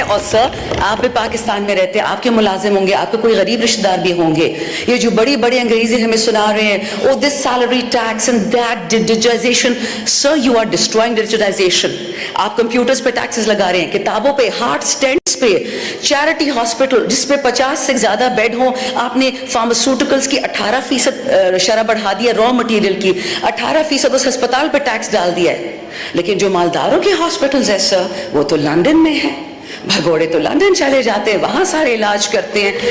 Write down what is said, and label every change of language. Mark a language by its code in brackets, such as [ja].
[ur] اور سر, آپ بھی پاکستان میں رہتے ہیں, آپ کے ملازم ہوں گے, آپ کے کوئی غریب رشتہ دار بھی ہوں گے. یہ جو بڑی بڑی انگریزی ہمیں سنا رہے ہیں, [en] oh this salary tax and that digitization, sir you are destroying digitization. [ur] آپ کمپیوٹرز پہ ٹیکسز لگا رہے ہیں, کتابوں پہ, ہارٹ سٹینٹس پہ, چیریٹی ہاسپٹل جس پہ 50 سے زیادہ بیڈ ہوں, آپ نے فارماسیوٹیکلز کی 18% شرح بڑھا دیا, را مٹیریل کی 18% اس ہسپتال پہ ٹیکس ڈال دیا ہے. لیکن جو مالداروں کے ہاسپٹلز ہیں سر, وہ تو لندن میں ہیں, بھگوڑے تو لندن چلے جاتے ہیں, وہاں سارے علاج کرتے ہیں.